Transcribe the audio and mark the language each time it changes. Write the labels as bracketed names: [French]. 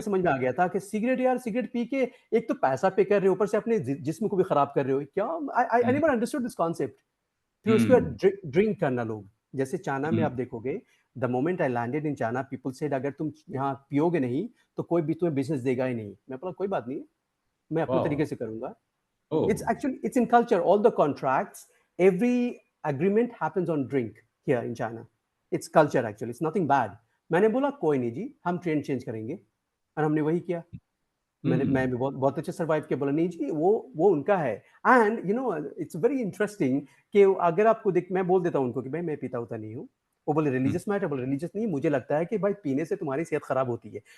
[Hindi] समझ में आ गया था कि सिगरेट, यार सिगरेट पी के एक तो पैसा पे कर रहे हो, ऊपर से अपने जिस्म को भी खराब कर रहे हो क्या? [English] I hmm. Never understood this concept. [Hindi] फिर उसके बाद हम्म। ड्रिंक करना लोग, जैसे चाइना में हम्म। आप देखोगे, [English] the moment I landed in China, people said [Hindi] अगर तुम यहाँ पियोगे नहीं तो कोई भी तुम्हें बिजनेस देगा ही नहीं। मैं बोला कोई बात नहीं, मैं अपने वाह। तरीके से करूंगा। ओ। [English] It's actually, it's in culture. All the contracts, every agreement happens on drink here in China. It's culture actually. It's nothing bad. [Hindi] मैंने बोला कोई नहीं जी, हम ट्रेंड चेंज करेंगे, और हमने वही किया। मैं भी बहुत बहुत अच्छे सर्वाइव किया। बोला नहीं जी, वो उनका है। [English] and you know it's very interesting [Hindi] कि अगर आपको देख, मैं बोल देता हूँ उनको कि भाई मैं पीता होता नहीं हूँ। वो बोले [English] religious matter, [Hindi] बोले रिलीजियस नहीं, मुझे लगता है कि भाई पीने से तुम्हारी सेहत खराब होती है।